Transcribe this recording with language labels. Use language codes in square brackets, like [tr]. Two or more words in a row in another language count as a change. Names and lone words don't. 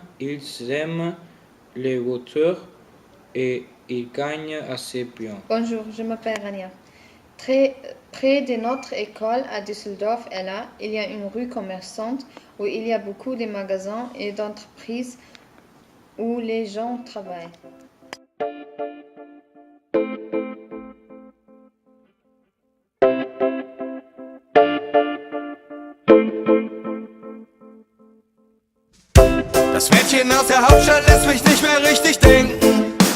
[fr] Ils aiment les voitures et ils gagnent assez bien. Bonjour, je m'appelle Rania. Très près de notre école à Düsseldorf, il y a une rue commerçante où il y a beaucoup de magasins et d'entreprises où les gens travaillent. [de] Das Mädchen aus der Hauptstadt lässt mich nicht mehr richtig denken.